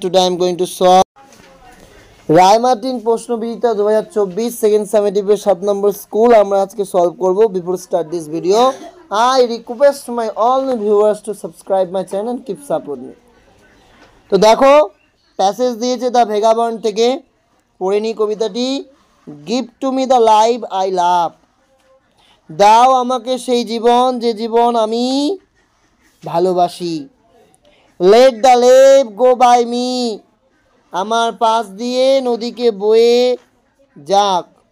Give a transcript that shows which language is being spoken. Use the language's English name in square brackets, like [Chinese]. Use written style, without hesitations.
[English] Today I am going to solve [Bangla] Ray Martin প্রশ্নবিচিতা 2024 second সামেটিভের 7 number school আমরা আজকে solve করব। [English] Before start this video I request my all new viewers to subscribe my channel and keep support me. [Bangla] তো দেখো passage দিয়েছে the ভেগাবন্ড থেকে, পড়ে নি কবিতাটি। [English] give to me the life I love, [Bangla] দাও আমাকে সেই জীবন যে জীবন আমি ভালোবাসি। [English] let the lave go by me, [Bangla] আমার পাশ দিয়ে নদীকে বয়ে যাক।